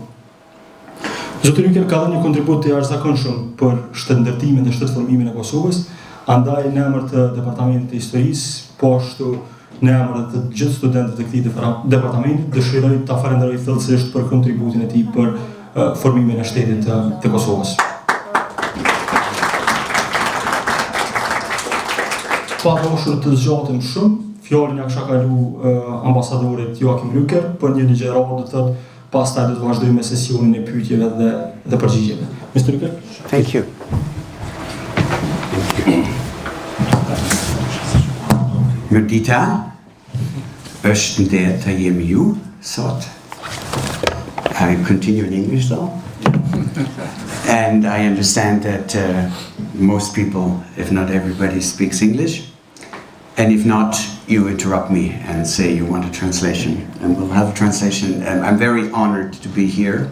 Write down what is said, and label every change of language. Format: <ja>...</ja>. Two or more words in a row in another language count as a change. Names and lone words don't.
<sq>Zoti Rücker ka dhënë një kontribut të jashtëzakonshëm për shtetëndërtimin dhe shtetëformimin e Kosovës, andaj në emër të Departamentit të Historisë, po ashtu në emër të gjithë studentëve të këtij departamenti, dëshiroj ta falenderoj thellësisht për kontributin e tij për formimin e shtetit të Kosovës. Pa dashur të zgjatem shumë, fjalën ja kisha kalu ambasadorit Joachim Rücker për një ligjëratë, do të thotë, pastaj do të vazhdojmë me sesionin e pyetjeve dhe përgjigjeve.</sq> <en>Mr. Rücker? Thank you.</en> <sq>Mërdita, është nderë të jemi ju, sot.</sq> <en>I continue in English though. And I understand that most people, if not everybody, speaks English. And if not, you interrupt me and say you want a translation. And we'll have a translation. I'm very honored to be here.</en>